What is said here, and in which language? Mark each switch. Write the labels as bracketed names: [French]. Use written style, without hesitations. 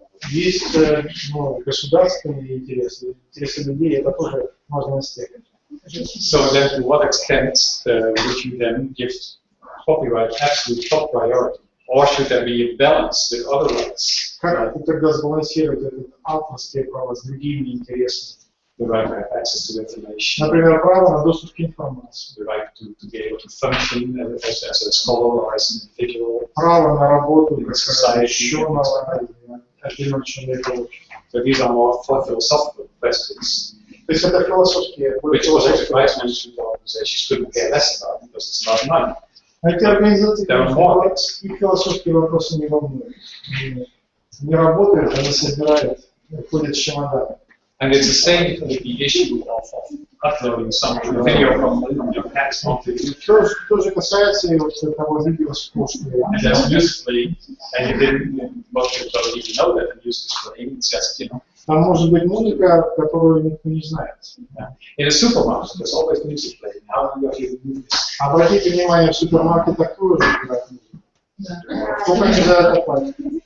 [Russian] есть государственные интересы, интересы людей, это тоже важный аспект. [English] So then, to what extent would you then give copyright absolute top priority, or should there be a balance with other rights? [Russian] Как тогда сбалансировать это авторское право с другими интересами? [English] The right to have access to information, [Russian] Например, право на доступ к информации, [English] the right to be able to function as a scholar or as an individual. [Russian] право на работу как ученого, отдельного человека. [English] So these are more philosophical questions, [Russian] То есть это философские [English] which collective rights management organizations couldn't care less about because it's about money. [Russian] Эти организации [English] There are more things. [Russian] и философские вопросы не волнуют. Не работают, они собирают, ходят с чемоданом. [English] And it's the same with the issue of uploading some video from your past onto YouTube. [Russian] То же касается и вот того видео с прошлого. [English] And that's musically, and you didn't, most people don't even know that the music is playing. It's just, you know. [Russian] Там может быть музыка, которую никто не знает. [English] In a supermarket, there's always music playing. How do you do this? [Russian] Обратите внимание, в супермаркетах тоже играют музыку. Сколько они за это платят?